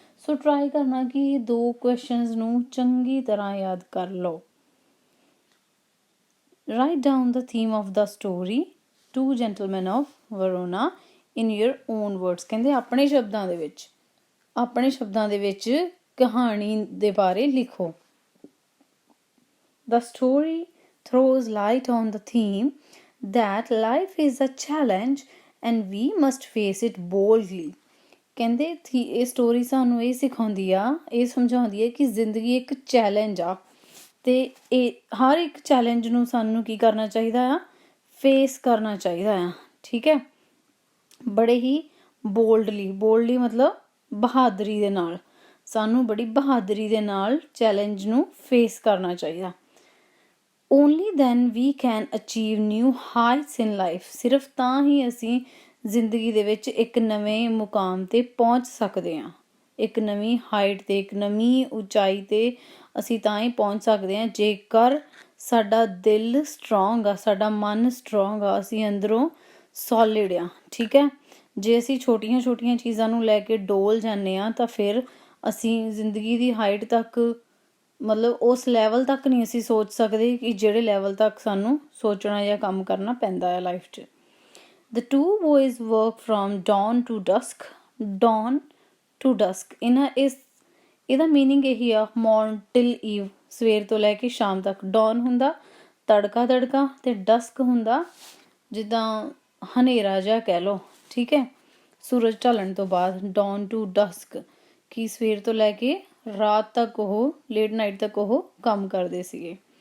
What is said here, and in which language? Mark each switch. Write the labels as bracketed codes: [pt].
[pa] ਸੋ try ਕਰਨਾ ਕਿ ਇਹ ਦੋ ਕੁਐਸਚਨਸ ਨੂੰ ਚੰਗੀ ਤਰ੍ਹਾਂ ਯਾਦ ਕਰ ਲਓ। [en] Write down the theme of the story two gentlemen of Verona in your own words. [pa] ਕਹਿੰਦੇ ਆਪਣੇ ਸ਼ਬਦਾਂ ਦੇ ਵਿੱਚ, ਆਪਣੇ ਸ਼ਬਦਾਂ ਦੇ ਵਿੱਚ ਕਹਾਣੀ ਦੇ ਬਾਰੇ ਲਿਖੋ। [en] The story throws light on the theme that life is a challenge and we must face it boldly. [pa] ਕਹਿੰਦੇ ਇਹ ਸਟੋਰੀ ਸਾਨੂੰ ਇਹ ਸਿਖਾਉਂਦੀ ਆ, ਇਹ ਸਮਝਾਉਂਦੀ ਹੈ ਕਿ ਜ਼ਿੰਦਗੀ ਇੱਕ ਚੈਲੰਜ ਆ, ਅਤੇ ਇਹ ਹਰ ਇੱਕ ਚੈਲੰਜ ਨੂੰ ਸਾਨੂੰ ਕੀ ਕਰਨਾ ਚਾਹੀਦਾ ਆ, ਫੇਸ ਕਰਨਾ ਚਾਹੀਦਾ ਆ। ਠੀਕ ਹੈ, ਬੜੇ ਹੀ ਬੋਲਡਲੀ ਮਤਲਬ ਬਹਾਦਰੀ ਦੇ ਨਾਲ, ਸਾਨੂੰ ਬੜੀ ਬਹਾਦਰੀ ਦੇ ਨਾਲ ਚੈਲੰਜ ਨੂੰ ਫੇਸ ਕਰਨਾ ਚਾਹੀਦਾ। [en] Only then we can achieve new heights in life. [pa] ਸਿਰਫ ਤਾਂ ਹੀ ਅਸੀਂ ਜ਼ਿੰਦਗੀ ਦੇ ਵਿੱਚ ਇੱਕ ਨਵੇਂ ਮੁਕਾਮ 'ਤੇ ਪਹੁੰਚ ਸਕਦੇ ਹਾਂ, ਇੱਕ ਨਵੀਂ ਹਾਈਟ 'ਤੇ, ਇੱਕ ਨਵੀਂ ਉਚਾਈ 'ਤੇ ਅਸੀਂ ਤਾਂ ਹੀ ਪਹੁੰਚ ਸਕਦੇ ਹਾਂ ਜੇਕਰ ਸਾਡਾ ਦਿਲ ਸਟਰੋਂਗ ਆ, ਸਾਡਾ ਮਨ ਸਟਰੋਂਗ ਆ, ਅਸੀਂ ਅੰਦਰੋਂ ਸੋਲਿਡ ਆ। ਠੀਕ ਹੈ, ਜੇ ਅਸੀਂ ਛੋਟੀਆਂ ਛੋਟੀਆਂ ਚੀਜ਼ਾਂ ਨੂੰ ਲੈ ਕੇ ਡੋਲ ਜਾਂਦੇ ਹਾਂ ਤਾਂ ਫਿਰ ਅਸੀਂ ਜ਼ਿੰਦਗੀ ਦੀ ਹਾਈਟ ਤੱਕ, ਮਤਲਬ ਉਸ ਲੈਵਲ ਤੱਕ ਨਹੀਂ ਅਸੀਂ ਸੋਚ ਸਕਦੇ ਕਿ ਜਿਹੜੇ ਲੈਵਲ ਤੱਕ ਸਾਨੂੰ ਸੋਚਣਾ ਜਾਂ ਕੰਮ ਕਰਨਾ ਪੈਂਦਾ ਹੈ ਲਾਈਫ 'ਚ। [en] The two boys work from dawn to dusk. Dawn to dusk, [pa] ਇਹਦਾ ਮੀਨਿੰਗ ਇਹੀ ਆ, [en] morn till eve, [pa] ਸਵੇਰ ਤੋਂ ਲੈ ਕੇ ਸ਼ਾਮ ਤੱਕ। ਡੌਨ ਹੁੰਦਾ ਤੜਕਾ ਅਤੇ ਡਸਕ ਹੁੰਦਾ ਜਿੱਦਾਂ ਹਨੇਰਾ ਜਿਹਾ ਕਹਿ ਲਓ। ਠੀਕ ਹੈ, ਸੂਰਜ ਢਲਣ ਤੋਂ ਬਾਅਦ [en] dawn to dusk, [pa] ਕਿ ਸਵੇਰ ਤੋਂ ਲੈ ਕੇ ਰਾਤ ਤੱਕ, ਉਹ ਲੇਟ ਨਾਈਟ ਤੱਕ ਉਹ ਕੰਮ ਕਰਦੇ ਸੀਗੇ।